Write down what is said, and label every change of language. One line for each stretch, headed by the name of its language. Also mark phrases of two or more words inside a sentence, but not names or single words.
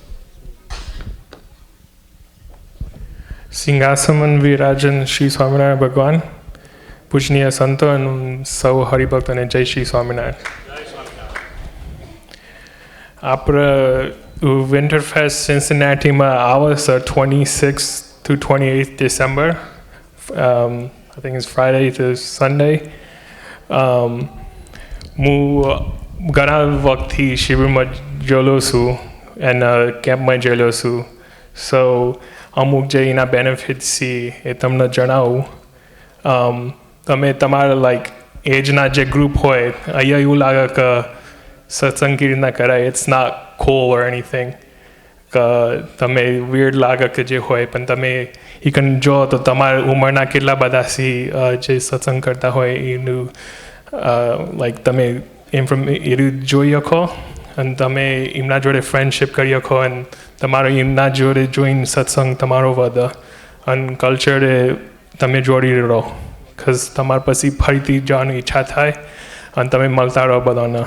Gujarati: સિંહાસન વિરાજન શ્રી સ્વામિનારાયણ ભગવાન, પૂજનીય સંતો અને સૌ હરિભક્તોને જય શ્રી સ્વામિનારાયણ. આપણે Winterfest Cincinnatiમાં આવશે
English: 26th to 28th December. I think it's Friday to Sunday.
Gujarati: હું ઘણા વખતથી શિબિરમાં જોયેલો છું અને કેમ્પમાં જોયેલો છું. સો અમુક જે એના બેનિફિટ્સ છે એ તમને જણાવું. તમે તમારા લાઈક એજના જે ગ્રુપ હોય, અહીંયા એવું લાગે કે સત્સંગ કેવી રીતના કરાય,
English: it's not cool or anything,
Gujarati: કે તમે weird લાગે કે જે હોય, પણ તમે એ કન જો તો તમારા ઉંમરના કેટલા બધા સી જે સત્સંગ કરતા હોય એનું લાઈક તમે એનું જોઈ શકો અને તમે એમના જોડે ફ્રેન્ડશિપ કરી શકો અને તમારો એમના જોડે જોઈને સત્સંગ તમારો વધે અને કલ્ચરે તમે જોડી રહો, બિકોઝ તમારે પછી ફરીથી જવાની ઈચ્છા થાય અને તમે મળતા રહો બધાને.